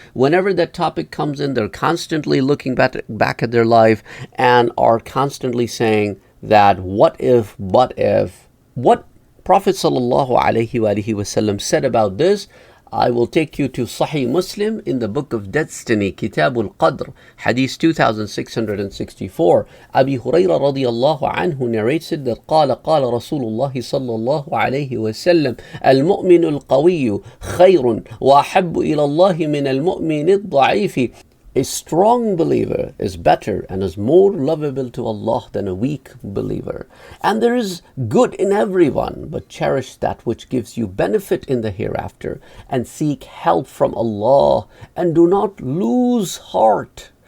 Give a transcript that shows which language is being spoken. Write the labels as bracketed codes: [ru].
[en] Whenever that topic comes in, they're constantly looking back at their life and are constantly saying that what if, but if. What Prophet sallallahu alaihi wasallam said about this, I will take you to Sahih Muslim in the book of Destiny, Kitab al-Qadr, Hadith 2664. Abi Hurairah radiyallahu anhu narrates it that [ar] قال رسول الله صلى الله عليه وسلم المؤمن القوي خير وأحب إلى الله من المؤمن الضعيف. [en] A strong believer is better and is more lovable to Allah than a weak believer. And there is good in everyone, but cherish that which gives you benefit in the hereafter, and seek help from Allah, and do not lose heart.